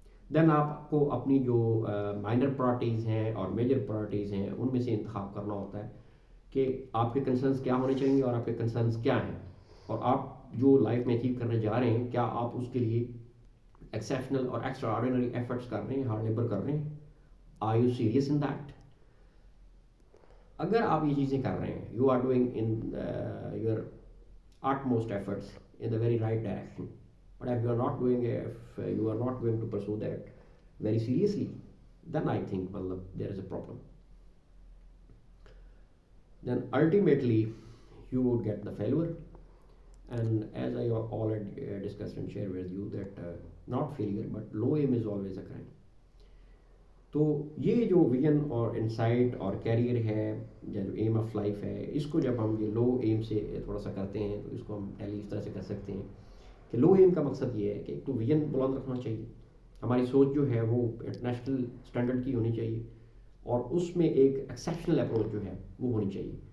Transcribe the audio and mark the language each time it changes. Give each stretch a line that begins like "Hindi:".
Urdu: دین آپ کو اپنی جو مائنر پرائرٹیز ہیں اور میجر پرائرٹیز ہیں ان میں سے انتخاب کرنا ہوتا ہے کہ آپ کے کنسرنس کیا ہونے چاہیے اور آپ کے کنسرنس کیا ہیں، اور آپ جو لائف میں اچیو کرنے جا رہے ہیں کیا آپ اس کے لیے ایکسیپشنل اور ایکسٹرا آرڈینری ایفرٹس کر رہے ہیں، ہارڈ لیبر کر رہے ہیں.
English: Are you serious in that?
Urdu: اگر آپ یہ چیزیں کر رہے ہیں،
English: You are doing in your utmost efforts in the very right direction. But if you are not doing it, if you are not going to pursue that very seriously, then I think there is a problem. Then ultimately you would get the failure. And as I already discussed and shared with you that not failure but low aim is always a crime.
Urdu: تو یہ جو vision اور insight اور career ہے یا جو M of life ہے، اس کو جب ہم یہ لو ایم سے تھوڑا سا کرتے ہیں تو اس کو ہم ٹیلی اس طرح سے کر سکتے ہیں کہ لو ایم کا مقصد یہ ہے کہ ایک تو ویژن بلند رکھنا چاہیے، ہماری سوچ جو ہے وہ انٹرنیشنل اسٹینڈرڈ کی ہونی چاہیے، اور اس میں ایک ایکسیپشنل اپروچ جو ہے وہ ہونی چاہیے.